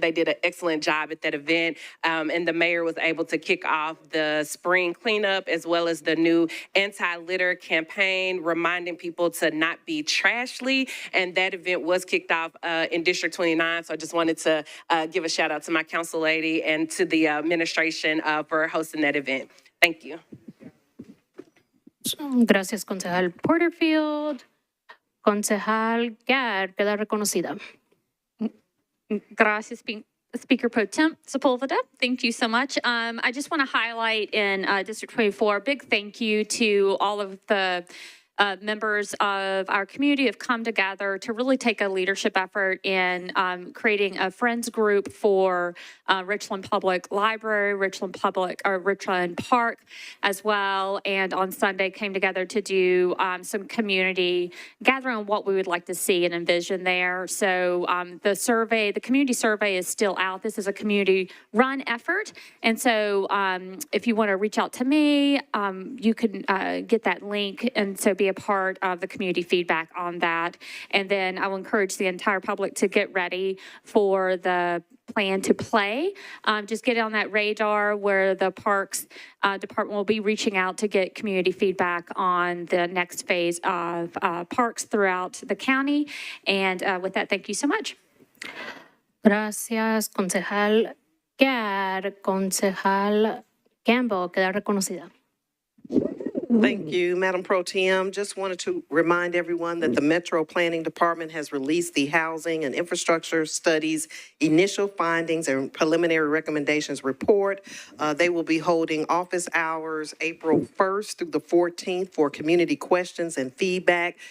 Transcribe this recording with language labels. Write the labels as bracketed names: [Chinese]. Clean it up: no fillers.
[English] They did an excellent job at that event. And the mayor was able to kick off the spring cleanup as well as the new anti-litter campaign, reminding people to not be trashly. And that event was kicked off in District 29. So I just wanted to give a shout out to my council lady and to the administration for hosting that event. Thank you. [Spanish] Gracias, concejal Porterfield. Concejal Gad, queda reconocida. Gracias, [English] Speaker Pro Tem Sepulveda. Thank you so much. I just want to highlight in District 24, big thank you to all of the members of our community have come together to really take a leadership effort in creating a friends group for Richland Public Library, Richland Park as well. And on Sunday came together to do some community gathering on what we would like to see and envision there. So the community survey is still out. This is a community run effort. And so if you want to reach out to me, you can get that link and so be a part of the community feedback on that. And then I will encourage the entire public to get ready for the plan to play. Just get on that radar where the Parks Department will be reaching out to get community feedback on the next phase of parks throughout the county. And with that, thank you so much. [Spanish] Gracias, concejal Gad. Concejal Campbell, queda reconocida. [English] Thank you, Madam Pro Tem. Just wanted to remind everyone that the Metro Planning Department has released the Housing and Infrastructure Studies Initial Findings and Preliminary Recommendations Report. They will be holding office hours April 1st through the 14th for community questions and feedback.